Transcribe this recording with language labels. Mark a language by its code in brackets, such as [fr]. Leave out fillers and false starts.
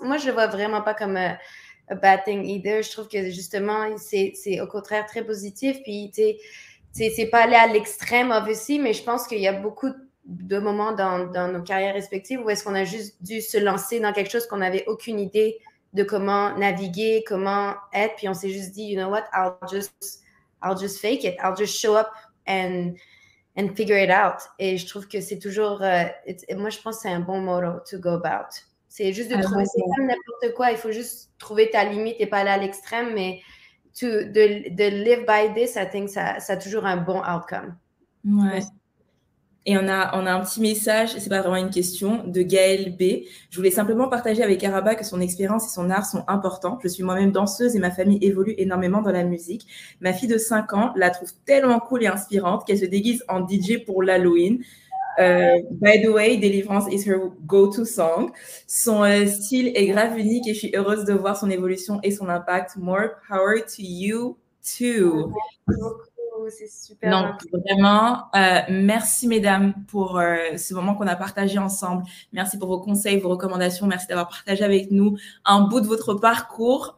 [fr] Moi, je le vois vraiment pas comme [en] a bad thing either. [fr] Je trouve que justement, c'est au contraire très positif. Puis, c'est pas aller à l'extrême, obviously, mais je pense qu'il y a beaucoup de moments dans nos carrières respectives où est-ce qu'on a juste dû se lancer dans quelque chose qu'on n'avait aucune idée de comment naviguer, comment être. Puis on s'est juste dit, [en] you know what, I'll just fake it. I'll just show up and figure it out. [fr] Et je trouve que c'est toujours, moi je pense que c'est un bon motto [en] to go about. [fr] C'est juste de trouver, c'est comme n'importe quoi, il faut juste trouver ta limite et pas aller à l'extrême, mais de [en] live by this, I think [fr] ça a toujours un bon outcome. Ouais. Et on a un petit message, c'est pas vraiment une question, de Gaëlle B. Je voulais simplement partager avec Karaba que son expérience et son art sont importants. Je suis moi-même danseuse et ma famille évolue énormément dans la musique. Ma fille de 5 ans la trouve tellement cool et inspirante qu'elle se déguise en DJ pour l'Halloween. [en] By the way, Délivrance is her go-to song. [fr] Son style est grave unique et je suis heureuse de voir son évolution et son impact. [en] More power to you too. [fr] Merci beaucoup. C'est super. Donc, vraiment, merci mesdames pour ce moment qu'on a partagé ensemble. Merci pour vos conseils, vos recommandations. Merci d'avoir partagé avec nous un bout de votre parcours.